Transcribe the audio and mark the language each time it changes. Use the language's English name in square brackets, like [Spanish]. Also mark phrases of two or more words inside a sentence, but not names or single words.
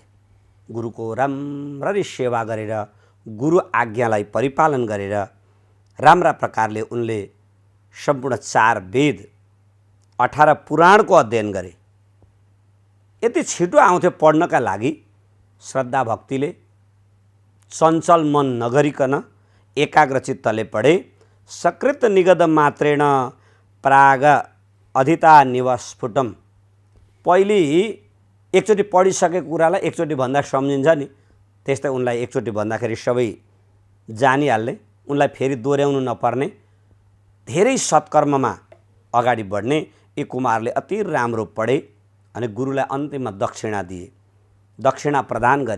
[Nepali] गुरुको राम्ररी सेवा गरेर, गुरु आज्ञालाई परिपालन गरेर राम्रा प्रकारले उनले सम्पूर्ण 4 वेद, 18 पुराणको अध्ययन गरे। यति छिटो आउँथ्यो पढ्नका लागि, श्रद्धा भक्तिले, चञ्चल मन नगरिकन एकाग्रचित्तले पढे। [Sanskrit] सकृत निगद मात्रेण प्राग अधिता निवस्फुटम। [Nepali] पहिले एकचोटि पढिसकेको कुरालाई एकचोटि भन्दा सम्झिन्छ नि, त्यस्तै उनलाई एकचोटि भन्दाखेरि सबै जानिहाल्ने, उनलाई फेरि दोहोऱ्याउनु नपर्ने, धेरै सत्कर्ममा अगाडि बढ्ने यी कुमारले अति राम्रो पढे अनि गुरुलाई अन्तिममा दक्षिणा दिए, दक्षिणा प्रदान गरे।